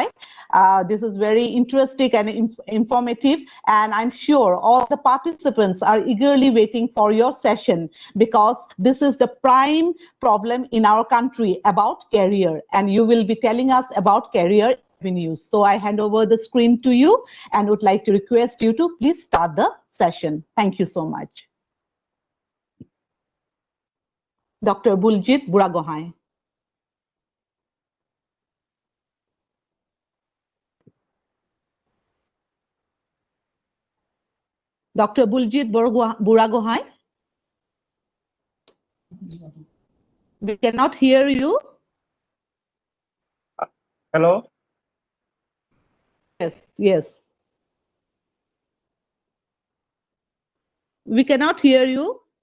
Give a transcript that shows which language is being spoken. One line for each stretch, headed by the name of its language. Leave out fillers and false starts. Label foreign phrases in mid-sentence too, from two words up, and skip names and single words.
English: This is very interesting and informative, and I'm sure all the participants are eagerly waiting for your session, because this is the prime problem in our country about career, and you will be telling us about career avenues. So I hand over the screen to you and would like to request you to please start the session. Thank you so much. Dr. Buljit Buragohai. Dr. Buljit Buragohai. We cannot hear you. Hello. Yes, yes. We cannot hear you.